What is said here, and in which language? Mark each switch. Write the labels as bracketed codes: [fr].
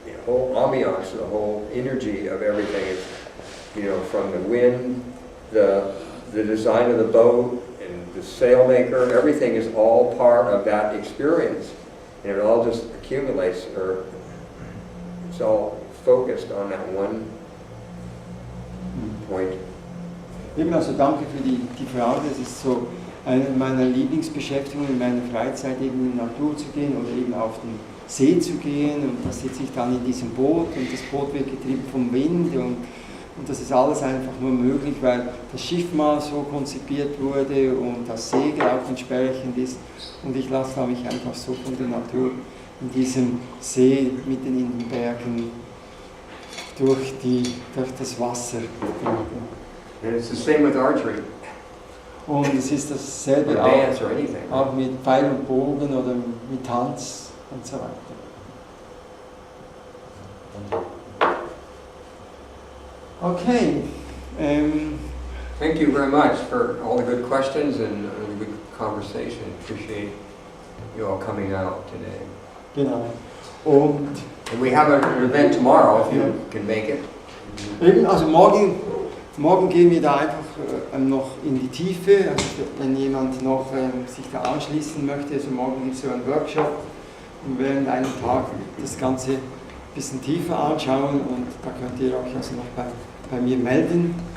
[en] whole ambiance, the whole energy of everything is, you know, from the wind, the design of the boat, and the sailmaker, everything is all part of that experience. And it all just accumulates, or it's all focused on that one point. [de] Eben, also danke für die Frage. Das ist so eine meiner Lieblingsbeschäftigungen in meiner Freizeit, eben in die Natur zu gehen oder eben auf den See zu gehen. Und da sitze ich dann in diesem Boot und das Boot wird getrieben vom Wind. Und das ist alles einfach nur möglich, weil das Schiff mal so konzipiert wurde und das Segel auch entsprechend ist. Und ich lasse mich einfach so von der Natur in diesem See mitten in den Bergen durch das Wasser. [en] And it's the same with archery. [de] Und es ist dasselbe [en] Dance or anything. [de] Auch mit Pfeil und Bogen oder mit Tanz und so weiter. [en] Okay. Thank you very much for all the good questions and the good conversation. Appreciate you all coming out today. [de] Genau. Und [en] we have an event tomorrow if you can make it. [de] Eben, also morgen gehen wir da einfach noch in die Tiefe, also wenn jemand noch sich da anschließen möchte. Also morgen gibt es so einen Workshop und während einem Tag das Ganze ein bisschen tiefer anschauen und da könnt ihr euch also noch bei mir melden.